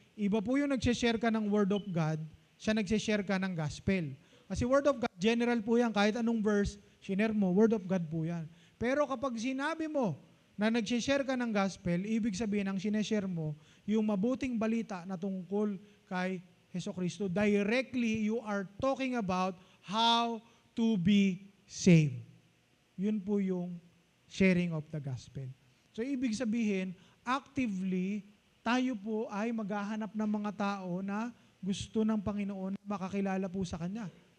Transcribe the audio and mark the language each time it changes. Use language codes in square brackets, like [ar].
[tl] Iba po yung nag-share ka ng Word of God, siya nag-share ka ng Gospel. Kasi Word of God, general po yan. Kahit anong verse, share mo, Word of God po yan. Pero kapag sinabi mo na nag-share ka ng Gospel, ibig sabihin, ang sineshare mo, yung mabuting balita na tungkol kay Hesukristo. [en] Directly, you are talking about how to be saved. [tl] Yun po yung [en] sharing of the Gospel. [tl] So, ibig sabihin, actively, tayo po ay maghahanap ng mga tao na gusto ng Panginoon na makakilala po sa Kanya.